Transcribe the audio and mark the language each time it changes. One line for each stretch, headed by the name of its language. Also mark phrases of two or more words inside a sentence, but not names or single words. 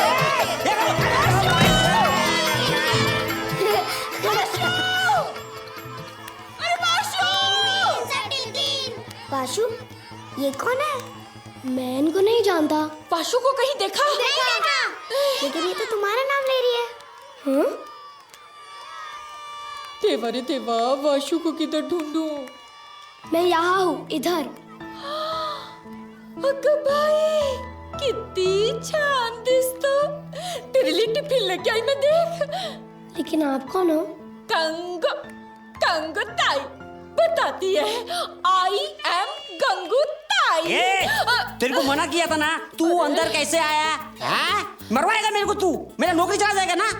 Hindi: वाशु, ये कौन है? मैं इनको नहीं जानता। वाशु को कहीं देखा? लेकिन ये तो तुम्हारा नाम ले रही है। हाँ? देवा रे देवा, वाशु को किधर ढूंढूं? मैं यहाँ हूँ, इधर।
Marathi: अगं बाई, कितनी छान दिसतो।
Hindi: तेरे लिए टिफिन लेके आई मैं, देख। लेकिन आप कौन हो? कंगो, कंगो ताई बताती है।
English: I am Gangu Tai.
Hindi: तेरे को मना किया था ना, तू अंदर कैसे आया? हाँ? मरवाएगा मेरे को तू? मेरा नौकरी चला जाएगा ना?